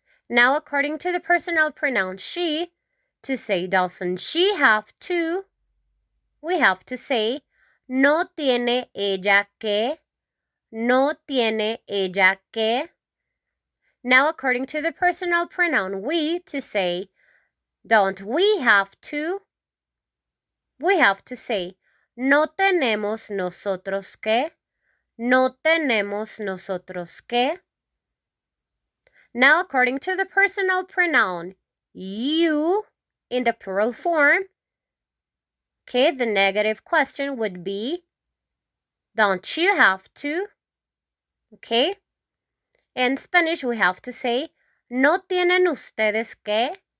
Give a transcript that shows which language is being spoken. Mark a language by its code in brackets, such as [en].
[en] Now, according to the personal pronoun she, to say, doesn't she have to, we have to say, [es] no tiene ella que. No tiene ella que. [en] Now, according to the personal pronoun we, to say, don't we have to, we have to say, [es] no tenemos nosotros que. No tenemos nosotros que. [en] Now, according to the personal pronoun you, in the plural form, okay, the negative question would be, don't you have to? Okay? In Spanish, we have to say, [es] no tienen ustedes que.